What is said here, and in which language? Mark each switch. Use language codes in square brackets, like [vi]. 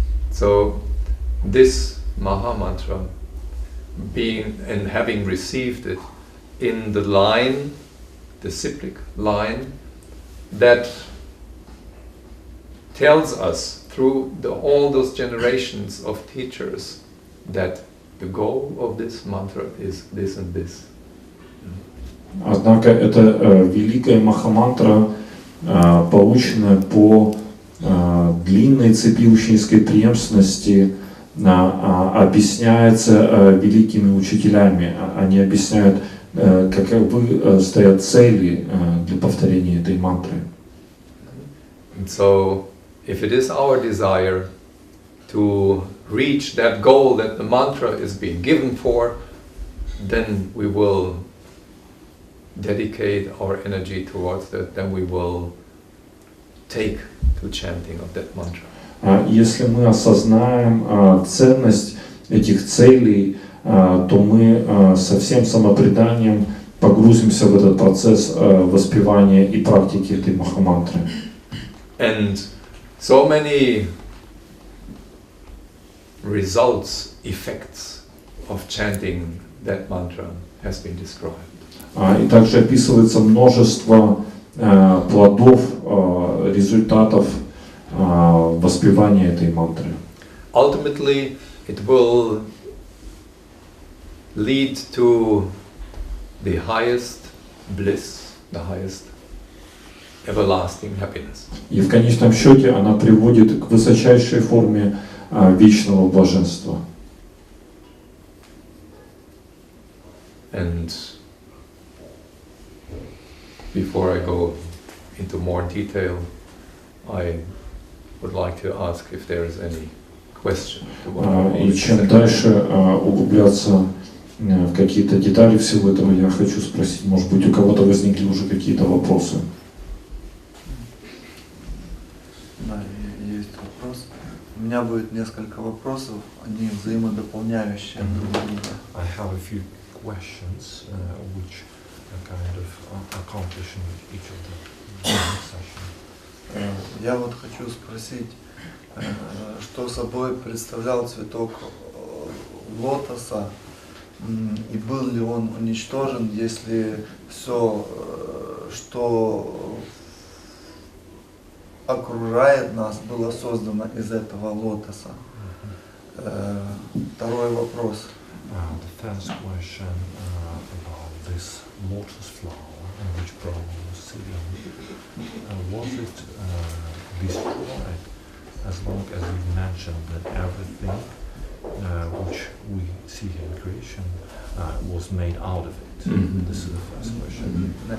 [en] So this Maha Mantra, being and having received it in the line, the cyclic line, that tells us through all those generations of teachers that the goal of this mantra is this and this. [ru] Однако это великая махамантра, полученная по длинной цепи ученической преемственности, объясняется великими учителями. Они объясняют, каковы стоят цели для повторения этой мантры. [en] And so, if it is our desire to reach that goal that the mantra is being given for, then we will dedicate our energy towards that, then we will take to chanting of that mantra. [ru] Если мы осознаем ценность этих целей, то мы со всем самопреданием погрузимся в этот процесс воспевания и практики этой махамантры. [en] And so many results, effects of chanting that mantra has been described. [ru] И также описывается множество плодов, результатов воспевания этой мантры. [en] Ultimately, it will lead to the highest bliss, the highest everlasting happiness. [ru] И в конечном счете она приводит к высочайшей форме вечного блаженства. [en] And before I go into more detail, I would like to ask if there is any question. [ru] И чем дальше углубляться в какие-то детали всего этого, я хочу спросить, может быть, у кого-то возникли уже какие-то вопросы? Да, есть вопрос. У меня будет несколько вопросов, они взаимодополняющие друг друга. [en] I have a few questions which are kind of accomplishing each of the sessions. [ru] Я вот хочу спросить, что собой представлял цветок лотоса, и был ли он уничтожен, если все, что окружает нас, было создано из этого лотоса. Второй вопрос. [en] The first question about this lotus flower which Brahma was sitting, was it destroyed, as long as you mentioned that everything which we see in creation was made out of it? Mm-hmm. This is the first question.